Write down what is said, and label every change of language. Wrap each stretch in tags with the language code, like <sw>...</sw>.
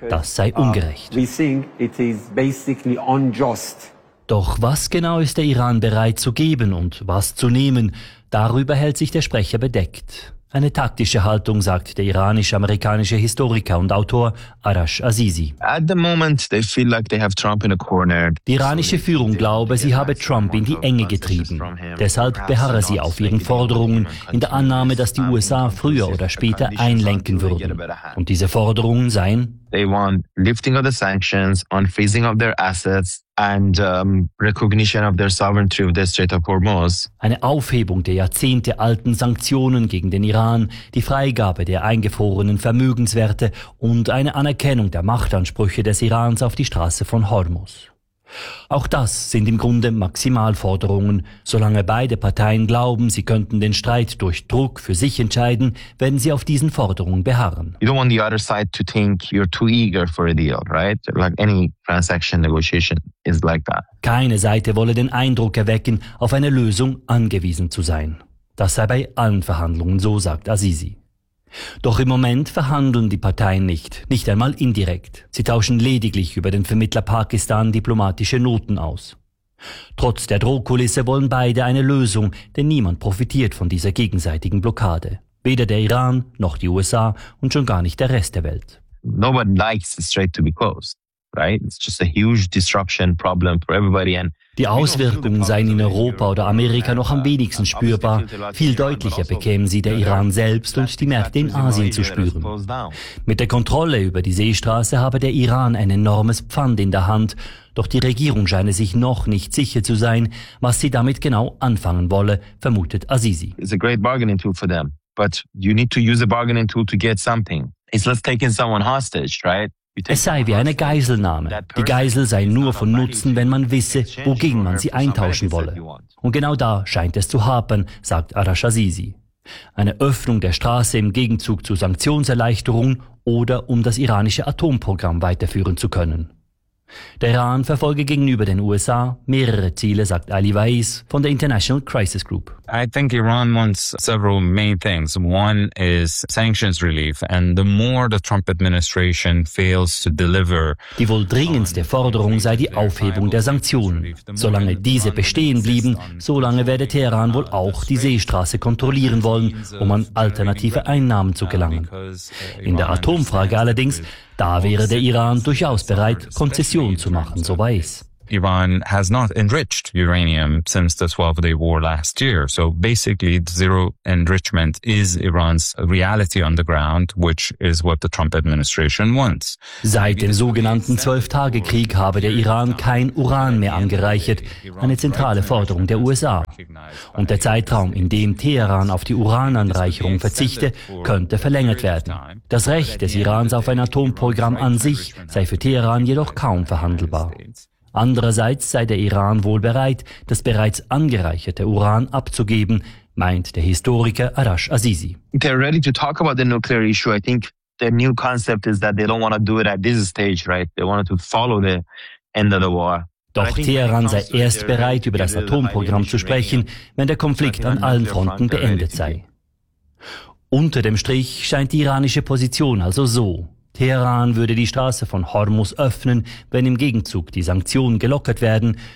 <de>Das sei ungerecht.</de> <en>We think it is basically unjust.</en> <de>Doch was genau ist der Iran bereit zu geben und was zu nehmen? Darüber hält sich der Sprecher bedeckt. Eine taktische Haltung, sagt der iranisch-amerikanische Historiker und Autor Arash Azizi.</de> <en>At the moment they feel like they have Trump in a corner.</en> <de>Die iranische Führung glaube, sie habe Trump in die Enge getrieben. Deshalb beharre sie auf ihren Forderungen in der Annahme, dass die USA früher oder später einlenken würden. Und diese Forderungen seien</de> <en>they want lifting of the sanctions, unfreezing of their assets and recognition of their sovereignty of the Strait of Hormuz.</en> <de>Eine Aufhebung der jahrzehntealten Sanktionen gegen den Iran, die Freigabe der eingefrorenen Vermögenswerte und eine Anerkennung der Machtansprüche des Irans auf die Straße von Hormuz. Auch das sind im Grunde Maximalforderungen. Solange beide Parteien glauben, sie könnten den Streit durch Druck für sich entscheiden, werden sie auf diesen Forderungen beharren.</de> <en>You don't want the other side to think you're too eager for a deal, right? Like any transaction negotiation is like that.</en> <de>Keine Seite wolle den Eindruck erwecken, auf eine Lösung angewiesen zu sein. Das sei bei allen Verhandlungen so, sagt Azizi. Doch im Moment verhandeln die Parteien nicht, nicht einmal indirekt. Sie tauschen lediglich über den Vermittler Pakistan diplomatische Noten aus. Trotz der Drohkulisse wollen beide eine Lösung, denn niemand profitiert von dieser gegenseitigen Blockade. Weder der Iran, noch die USA und schon gar nicht der Rest der Welt.</de> <en>Nobody likes the strait to be closed.</en> <de>Die Auswirkungen seien in Europa oder Amerika noch am wenigsten spürbar. Viel deutlicher bekämen sie der Iran selbst und die Märkte in Asien zu spüren. Mit der Kontrolle über die Seestraße habe der Iran ein enormes Pfand in der Hand. Doch die Regierung scheine sich noch nicht sicher zu sein, was sie damit genau anfangen wolle, vermutet Azizi.</de> <en>It's a great bargaining tool for them, but you need to use a bargaining tool to get something. It's like taking someone hostage, right?</en> <de>Es sei wie eine Geiselnahme. Die Geisel sei nur von Nutzen, wenn man wisse, wogegen man sie eintauschen wolle. Und genau da scheint es zu hapern, sagt Arash Azizi. Eine Öffnung der Straße im Gegenzug zu Sanktionserleichterungen oder um das iranische Atomprogramm weiterführen zu können. Der Iran verfolge gegenüber den USA mehrere Ziele, sagt Ali Waiz von der International Crisis Group.</de> <en>I think Iran wants several main things. One is sanctions relief, and the more the Trump administration fails to deliver.</en> <de>Die wohl dringendste Forderung sei die Aufhebung der Sanktionen. Solange diese bestehen blieben, solange werde Teheran wohl auch die Seestraße kontrollieren wollen, um an alternative Einnahmen zu gelangen. In der Atomfrage allerdings, da wäre der Iran durchaus bereit, Konzessionen zu machen, so Waiz.</de> <en>Iran has not enriched uranium since the 12-day war last year. So basically, zero enrichment is Iran's reality on the ground, which is what the Trump administration wants.</en> <de>Seit dem sogenannten 12-Tage-Krieg habe der Iran kein Uran mehr angereichert, eine zentrale Forderung der USA. Und der Zeitraum, in dem Teheran auf die Urananreicherung verzichte, könnte verlängert werden. Das Recht des Irans auf ein Atomprogramm an sich sei für Teheran jedoch kaum verhandelbar. Andererseits sei der Iran wohl bereit, das bereits angereicherte Uran abzugeben, meint der Historiker Arash Azizi.</de> <en>They're ready to talk about the nuclear issue. I think their new concept is that they don't want to do it at this stage, right? They wanted to follow the end of the war.</en> <de>Doch Teheran sei erst bereit, über das Atomprogramm zu sprechen, wenn der Konflikt an allen Fronten beendet sei. Unter dem Strich scheint die iranische Position also so. Teheran würde die Straße von Hormuz öffnen, wenn im Gegenzug die Sanktionen gelockert werden.</de>